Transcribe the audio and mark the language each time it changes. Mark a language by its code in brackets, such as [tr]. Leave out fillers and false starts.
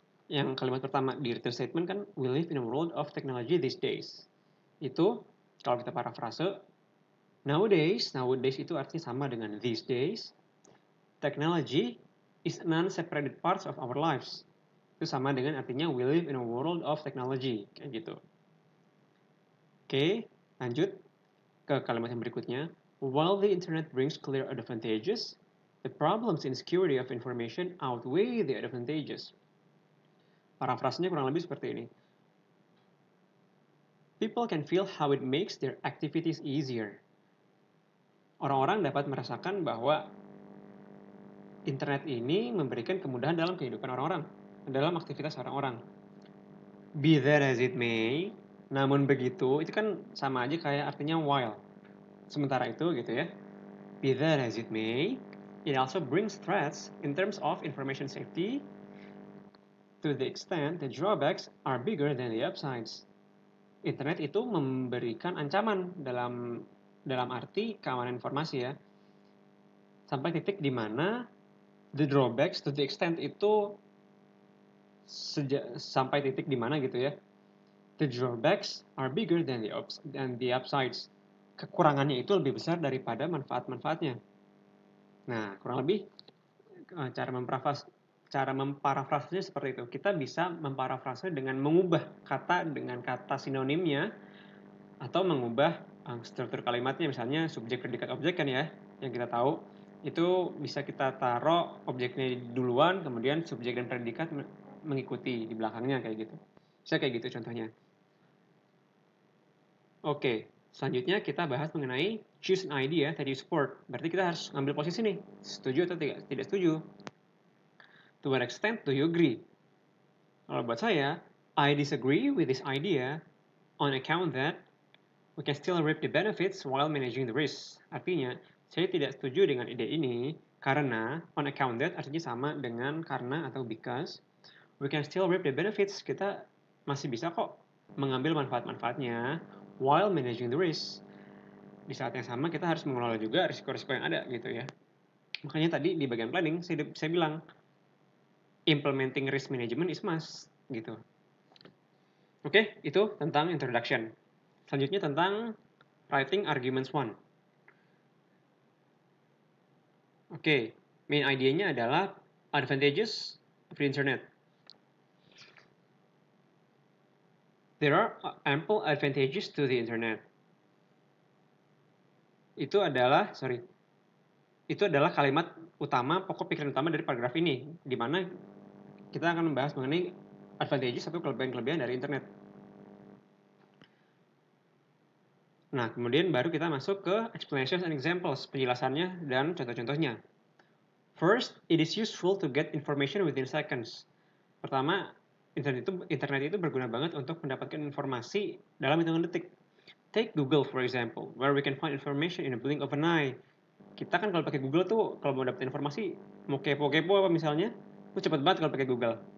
[id] Yang kalimat pertama di [en] written statement [id] kan, [en] we live in a world of technology these days. [id] Itu kalau kita paraphrase, [en] nowadays [id] itu artinya sama dengan [en] these days. Technology is non-separated parts of our lives. [id] Itu sama dengan artinya [en] we live in a world of technology, [id] kayak gitu. Oke, lanjut ke kalimat yang berikutnya. [en] While the internet brings clear advantages, the problems in security of information outweigh the advantages. [id] Parafrasenya kurang lebih seperti ini. [en] People can feel how it makes their activities easier. [id] Orang-orang dapat merasakan bahwa internet ini memberikan kemudahan dalam kehidupan orang-orang, dalam aktivitas orang-orang. [en] Be that as it may, [id] namun begitu, itu kan sama aja kayak artinya while. Sementara itu gitu ya. [en] Be that as it may, it also brings threats in terms of information safety to the extent the drawbacks are bigger than the upsides. [id] Internet itu memberikan ancaman dalam arti keamanan informasi ya. Sampai titik di mana [en] the drawbacks to the extent [id] itu sampai titik di mana gitu ya. [en] The drawbacks are bigger than the upsides. [id] Kekurangannya itu lebih besar daripada manfaat-manfaatnya. Nah, kurang lebih cara memparafrasenya seperti itu. Kita bisa memparafrase dengan mengubah kata dengan kata sinonimnya atau mengubah struktur kalimatnya, misalnya subjek predikat objek kan ya, yang kita tahu itu bisa kita taruh objeknya duluan, kemudian subjek dan predikat mengikuti di belakangnya kayak gitu. Bisa kayak gitu contohnya. Oke, selanjutnya kita bahas mengenai [en] choose an idea that you support. [id] Berarti kita harus ngambil posisi nih, setuju atau tidak setuju. [en] To what extent do you agree? [id] Kalau buat saya, [en] I disagree with this idea on account that we can still reap the benefits while managing the risks. [id] Artinya, saya tidak setuju dengan ide ini karena [en] on account that [id] artinya sama dengan karena atau because. [en] We can still reap the benefits. [id] Kita masih bisa kok mengambil manfaat-manfaatnya [en] while managing the risks. [id] Di saat yang sama kita harus mengelola juga risiko-risiko yang ada gitu ya. Makanya tadi di bagian planning saya bilang [en] implementing risk management is must [id] gitu. Oke, itu tentang introduction. Selanjutnya tentang [en] writing arguments [id] 1. Oke, main idenya adalah [en] advantages of the internet. There are ample advantages to the internet. [id] Itu adalah kalimat utama, pokok pikiran utama dari paragraf ini, di mana kita akan membahas mengenai advantages atau kelebihan-kelebihan dari internet. Nah, kemudian baru kita masuk ke [en] explanations and examples, [id] penjelasannya dan contoh-contohnya. [en] First, it is useful to get information within seconds. [id] Pertama, internet itu berguna banget untuk mendapatkan informasi dalam hitungan detik. [en] Take Google for example, where we can find information in a blink of an eye. [id] Kita kan kalau pakai Google tuh, kalau mau dapat informasi, mau kepo-kepo apa misalnya, tuh cepet banget kalau pakai Google.